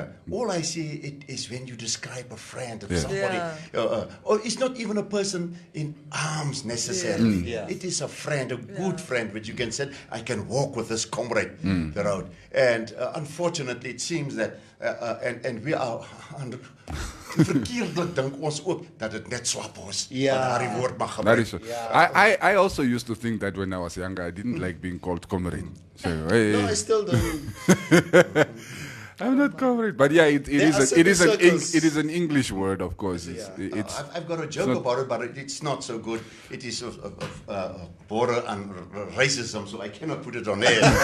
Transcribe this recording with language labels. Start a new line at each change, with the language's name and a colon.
English: All I see it is when you describe a friend or somebody, or it's not even a person in arms necessarily. It is a friend, a good friend, which you can say, I can walk with this comrade the road. And unfortunately, it seems that, and we are under.
Afrikaans: Verkeerdelijk dink ons ook dat het net SWAPO is. Daardie woord mag gebruik.
English: That is I also used to think that when I was younger. I didn't like being called comrade. So, No, I still don't. I'm not comrade, but yeah, it is an English word, of course. I've got a joke about it, but it's not so good. It is border on racism, so I cannot put it on air.